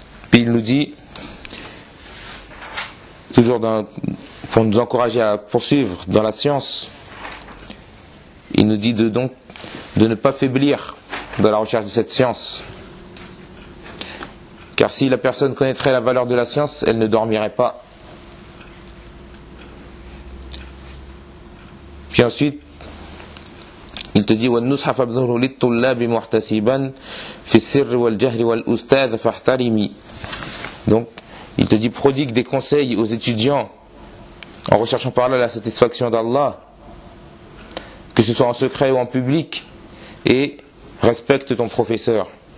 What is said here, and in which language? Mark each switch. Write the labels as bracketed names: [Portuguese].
[French] Puis il nous dit, toujours pour nous encourager à poursuivre dans la science, il nous dit de ne pas faiblir dans la recherche de cette science. Car si la personne connaîtrait la valeur de la science, elle ne dormirait pas. Puis ensuite, il te dit [Arabic] وَالنُّصْحَ فَبْذُرُ لِلطُّلَّابِ مُحْتَسِبًا فِي السِّرِّ وَالْجَهْرِ وَالْأُسْتَاذَ فَاحْتَرِمِي. [French] Donc, il te dit, prodigue des conseils aux étudiants en recherchant par là la satisfaction d'Allah, que ce soit en secret ou en public, et respecte ton professeur.